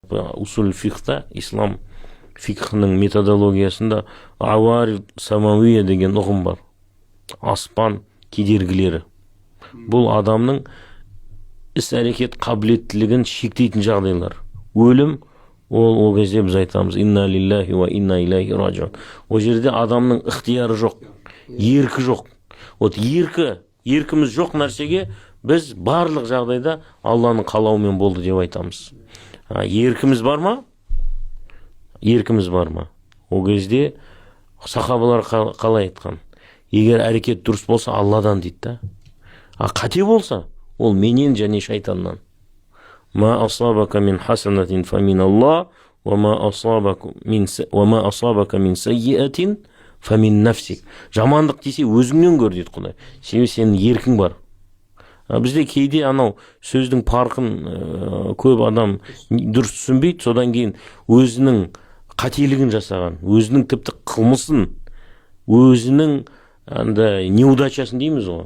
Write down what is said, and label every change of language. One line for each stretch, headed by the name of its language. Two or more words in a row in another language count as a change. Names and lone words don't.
Kazakh: Усул фихта, ислам фикхның методологиясында
Arabic: عوارض سماوية
Kazakh: деген ұғым бар. Аспан кедергілері. Бұл адамның іс-әрекет қабілеттілігін шектейтін жағдайлар. Өлім, ол кезде біз айтамыз
Arabic: إنا لله وإنا إليه راجعون.
Kazakh: Ол жерде адамның ықтияры жоқ, еркі жоқ. Вот еркіміз жоқ нәрсеге біз барлық жағдайда Алланың қалауымен болды деп айтамыз. Еркіміз бар ма? Еркіміз бар ма? Ол кезде сахабалар қалай айтқан? Егер әрекет дұрыс болса Алладан дейді. Қате болса, ол менен және шайтаннан.
Arabic: ما أصابك من حسنة فمن الله، وما أصابك من سيئة فمن نفسك.
Kazakh: Жамандық десе өзіңнен көр дейді Құдай. Себебі сенің еркің бар. Бізде кейде анау сөздің парқын көп адам дұрыс түсінбейді, содан кейін өзінің қателігін жасаған, өзінің тіпті қылмысын, өзінің неудачасын дейміз ғой.